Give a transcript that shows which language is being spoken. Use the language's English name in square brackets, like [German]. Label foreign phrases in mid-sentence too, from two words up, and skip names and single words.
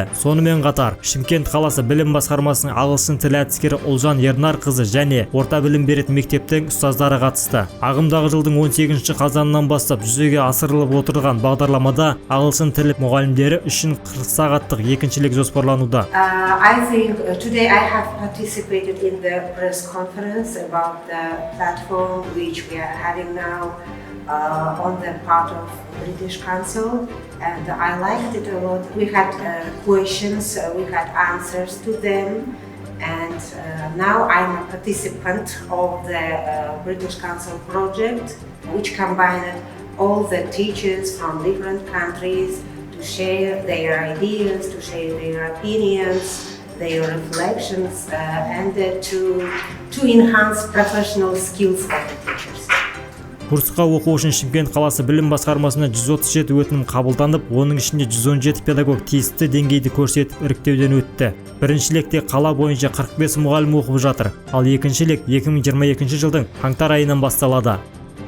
[Kazakh] Сонымен қатар Шымкент қаласы білім басқармасының ағылшын тілі әдіскері Олжан Ернарқызы және орта білім беретін мектептің ұстаздары қатысты. Ағымдағы жылдың 18 қазанынан бастап жүзеге асырылып отырған бағдарламада ағылшын тілі мұғалімдері үшін 40 сағаттық екіншілік жоспарлануда. [English] I think today I have participated in the press conference about the platform which we are having now on the part of British Council, and I liked it a lot. We had questions, we had answers to them, and now I'm a participant of the British Council project, which combined all the teachers from different countries to share their ideas, to share their opinions, their reflections, and to enhance professional skills of the teachers. [Kazakh] Курсқа оқу үшін Шымкент қаласы білім басқармасына 137 өтінім қабылданып, оның ішінде 117 педагог тиісті деңгейді көрсетіп іріктеуден өтті. Бірінші лекте қала бойынша 45 мұғалім оқып жатыр, ал екінші лек 2022 жылдың қаңтар айынан басталады.